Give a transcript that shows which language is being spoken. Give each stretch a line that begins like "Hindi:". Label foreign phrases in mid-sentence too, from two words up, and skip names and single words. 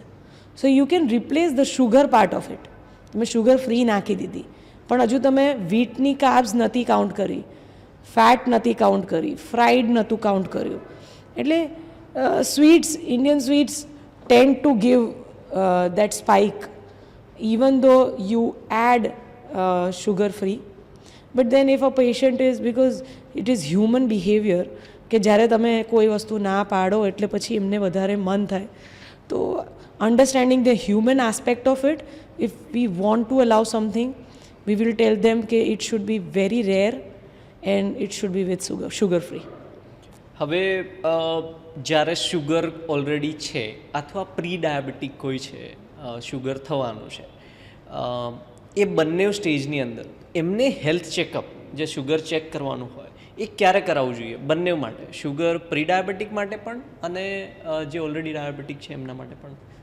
English: So you can replace the sugar part of it.
Gujarati: તમે
English: sugar free
Gujarati: નાખી દીધી પણ હજુ તમે વ્હીટની કાર્બ્સ નથી કાઉન્ટ કરી, ફેટ નથી કાઉન્ટ કરી, ફ્રાઈડ નહોતું કાઉન્ટ કર્યું.
English: એટલે sweets, Indian sweets tend to give that spike even though you add sugar free, but then if a patient is, because it is human behavior
Gujarati: કે જ્યારે તમે કોઈ વસ્તુ ના પાડો એટલે પછી એમને વધારે મન થાય.
English: તો understanding the human aspect of it, if we want to allow something, we will tell them કે it should be very rare and it should be with sugar free.
Gujarati: હવે જ્યારે
English: sugar already
Gujarati: છે અથવા
English: pre diabetic
Gujarati: કોઈ છે, શુગર થવાનું છે, એ બંને સ્ટેજની અંદર એમને
English: health checkup
Gujarati: જે
English: sugar check
Gujarati: કરવાનું હોય એ ક્યારે કરાવવું જોઈએ બંને માટે,
English: sugar pre diabetic
Gujarati: માટે પણ અને જે
English: already diabetic
Gujarati: છે એમના માટે પણ?